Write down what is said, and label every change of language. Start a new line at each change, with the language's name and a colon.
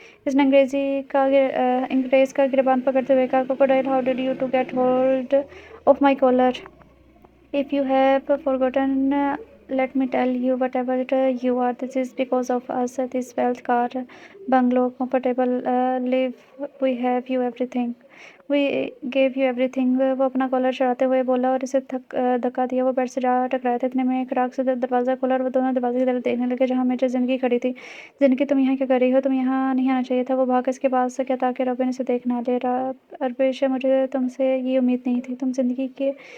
Hindi: इसने अंग्रेज़ का गिरबान पकड़ते हुए कहा,
English: Crocodile, how did you to get hold of my collar? If you have forgotten, let me tell you, whatever you are, this is because of us. This wealth, car, bungalow, comfortable live, we have you everything. We gave you everything.
Hindi: वो अपना collar चढ़ाते हुए बोला और इसे धक्का दिया। वो बेड से जा टकराया था। इतने में एक राख से दरवाज़ा खोला और वो दोनों दरवाजे की तरफ देखने लगे जहाँ मेजर ज़िंदगी खड़ी थी। ज़िंदगी, तुम यहाँ क्या कर रही हो? तुम यहाँ नहीं आना चाहिए था। वो भाग इसके पास से क्या ताकि रॉबिन इसे देख ना ले। अरबिश, मुझे तुमसे ये उम्मीद नहीं थी। तुम ज़िंदगी के